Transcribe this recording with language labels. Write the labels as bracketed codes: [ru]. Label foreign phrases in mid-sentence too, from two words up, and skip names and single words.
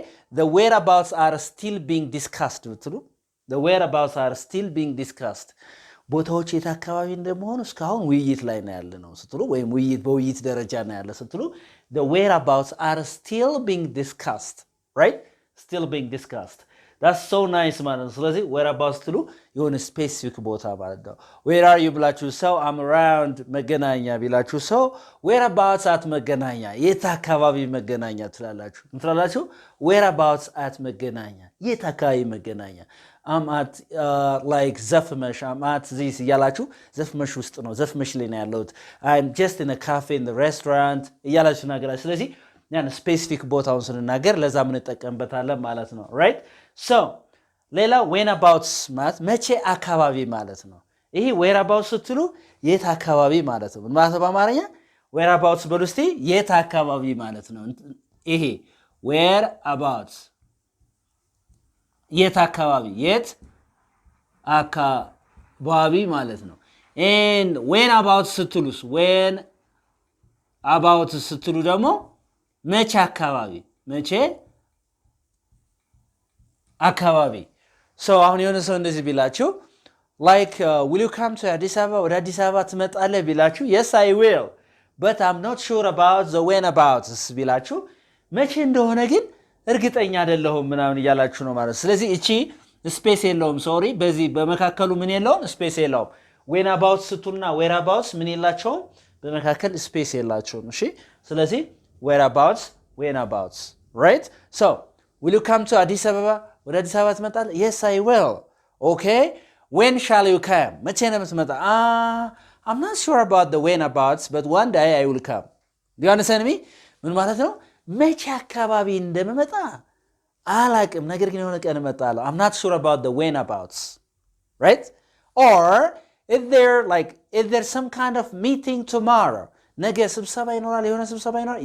[en] The whereabouts are still being discussed ብትሉ the whereabouts are still being discussed. [am] ቦታዎች የት አካባቢ እንደመሆኑ እስካሁን ውይይት ላይ ነው ያለ ነው ስትሉ ወይም በውይይት ደረጃ ነው ያለ ስትሉ [en] the whereabouts are still being discussed. Right? Still being discussed. That's so nice [am] ማለት ነው። ስለዚህ whereabouts ትሉ የሆነ ስፔሲፊክ ቦታ ማለት ነው። [en] Where are you [am] ብላችሁ ሰው [en] I'm around [am] መገናኛ ቢላችሁ ሰው [en] whereabouts at [am] መገናኛ የት አካባቢ መገናኛ ትላላችሁ። [en] whereabouts at [am] መገናኛ የት አካባቢ መገናኛ [en] I'm at like [am] ዘፍመሽ [en] I'm at this [am] እያላችሁ ዘፍመሽ ውስጥ ነው ዘፍመሽ ላይ ነው ያለሁት [en] I'm just in a cafe in the restaurant [am] እያላችሁ ናገራችሁ። ስለዚህ ያን ስፔሲፊክ ቦታውን ስንናገር ለዛ ምን እንጠቀምበታለን ማለት ነው። right? So ሌላ whereabouts ማለት መቼ አካባቢ ማለት ነው። ይሄ whereabouts ስትሉ የት አካባቢ ማለት ነው። ማለት በአማርኛ whereabouts በሉ እስቲ የት አካባቢ ማለት ነው። ይሄ whereabouts የት አካባቢ ማለት ነው። [en] and whereabouts [am] ስትሉስ whereabouts ስትሉ ደግሞ መቼ አካባቢ so አሁን የሆነ ሰው እንደዚህ ቢላችሁ [en] like will you come to Addis Ababa [am] ወደ አዲስ አበባ ትመጣለህ ቢላችሁ [en] yes I will but I'm not sure about the whereabouts [am] ቢላችሁ መቼ እንደሆነ ግን እርግጠኛ አይደለሁም ምናምን እያላችሁ ነው ማለት። ስለዚህ እቺ ስፔስ የለውም ሶሪ በዚህ በመካከሉ ምን የለውም ስፔስ የለውም። whereabouts ስትሉና whereabouts ምን የላቸውም በመካከል ስፔስ የላቸውም። እሺ ስለዚህ whereabouts right? [en] So will you come to Addis Ababa [am] ወደ አዲስ አበባ ትመጣለህ? [en] yes I will. Okay? when shall you come? [am] መቼ ነው የምትመጣ? [en] I'm not sure about the whereabouts but one day I will come. do you understand me? [am] ምን ማለት ነው? መቼ አካባቢ እንደምመጣ አላቅም ነገር ግን የሆነ ቀን እመጣለሁ። [en] I'm not sure about the whereabouts. Right? Or is there some kind of meeting tomorrow? [am] ነገ ስብሰባ ይኖራል የሆነ ስብሰባ ይኖራል?